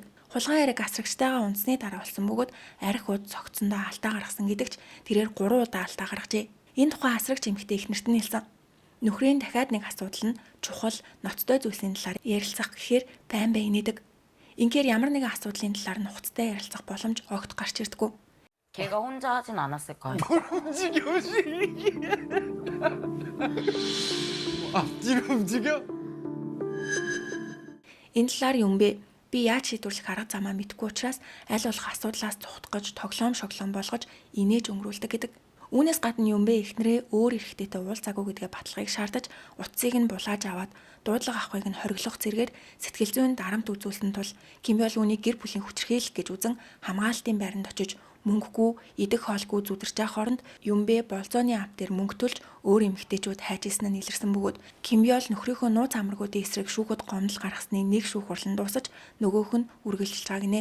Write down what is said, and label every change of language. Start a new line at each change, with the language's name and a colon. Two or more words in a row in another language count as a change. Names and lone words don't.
Mongolian: Хулгай хэрэг асрагчтайгаа унтсны дараа болсон бөгөөд арх уд цогцсондоо алдаа гаргасан гэдэгч тэрээр 3 удаа алдаа гаргажээ. Энэ тухай асрагч эмэгтэй эхнэрт нь хэлсэн. Нөхрийн дахиад нэг асуудал нь чухал ноцтой зүйлсийн талаар ярилцах гэхээр байн байн инээдэг. Инхээр ямар нэгэн асуудлын талаар нухацтай ярилцах боломж огт гарч ирдэггүй.
Korean: 걔가 혼자 하진 않았을까요? 움직여 앞뒤로 움직여?
Mongolian: Энэ талаар Юмбэ би яаж шийдвэрлэх арга замаа мэдэхгүй учраас аль болох асуудлаас цухтгаж, тоглоом шоглоом болгож инээж өнгөрүүлдэг гэдэг. Үүнээс гадна Юмбэ эхнэрээ өөр эрэгтэйтэй уулзаагүй гэдгээ баталгаыг шаардаж утсыг нь булааж аваад дуудлага авахыг нь хориглох зэргээр сэтгэл зүйн дарамт үзүүлсэн тул Кимбёл үүнийг гэр бүлийн хүчирхийлэл гэж үзэн хамгаалтын байранд очиж мөнгөгүй, идэх хоолгүй зүдэрч байгаа хооронд Юмбэ болзооны ав дээр мөнгө төлж өөр эмэгтэйчүүд хайжсэн нь илэрсэн бөгөөд Кимбёл нөхрийнхөө нууц амрагуудын эсрэг шүүхэд гомдол гаргасны нэг шүүх хурлан дуусаж нөгөөх нь үргэлжилж байгаа гинэ.